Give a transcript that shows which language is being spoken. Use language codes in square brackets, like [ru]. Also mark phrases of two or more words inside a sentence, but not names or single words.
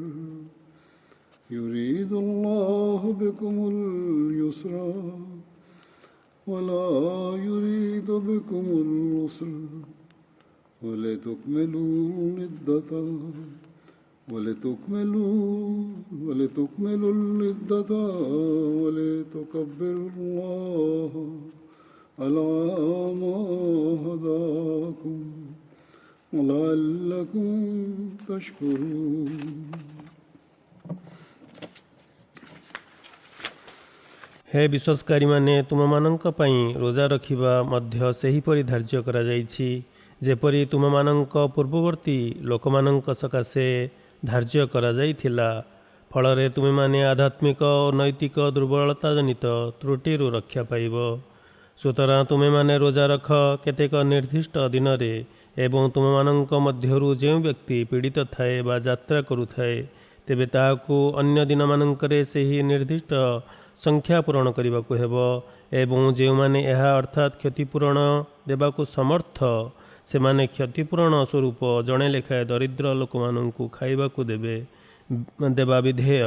[ar] يريد الله بكم اليسر ولا يريد بكم العسر ولتكملوا العدة ولتكبروا الله على ما هداكم ولعلكم تشكرون [or] हे विश्वासकारीमाने तुमମାନଙ୍କ ପାଇଁ ରୋଜା ରଖିବା ମଧ୍ୟ ସେହିପରି ଧାର୍ଯ୍ୟ କରାଯାଇଛି ଯେପରି ତୁମମାନଙ୍କ ପୂର୍ବବର୍ତ୍ତୀ ଲୋକମାନଙ୍କ ସକାଶେ ଧାର୍ଯ୍ୟ କରାଯାଇଥିଲା। ଫଳରେ ତୁମେମାନେ ଆଧ୍ୟାତ୍ମିକ ଓ ନୈତିକ ଦୁର୍ବଳତା ଜନିତ ତ୍ରୁଟିରୁ ରକ୍ଷା ପାଇବ। ସୁତରାଂ ତୁମେମାନେ ରୋଜା ରଖ କେତେକ ନିର୍ଦ୍ଦିଷ୍ଟ ଦିନରେ ଏବଂ ତୁମମାନଙ୍କ ମଧ୍ୟରୁ ଯେଉଁ ବ୍ୟକ୍ତି ପୀଡ଼ିତ ଥାଏ ବା ଯାତ୍ରା କରୁଥାଏ ତେବେ ତାହାକୁ ଅନ୍ୟ ଦିନମାନଙ୍କରେ ସେହି ନିର୍ଦ୍ଦିଷ୍ଟ ସଂଖ୍ୟା ପୂରଣ କରିବାକୁ ହେବ ଏବଂ ଯେଉଁମାନେ ଏହା ଅର୍ଥାତ୍ କ୍ଷତିପୂରଣ ଦେବାକୁ ସମର୍ଥ ସେମାନେ କ୍ଷତିପୂରଣ ସ୍ୱରୂପ ଜଣେ ଲେଖାଏଁ ଦରିଦ୍ର ଲୋକମାନଙ୍କୁ ଖାଇବାକୁ ଦେବା ବିଧେୟ।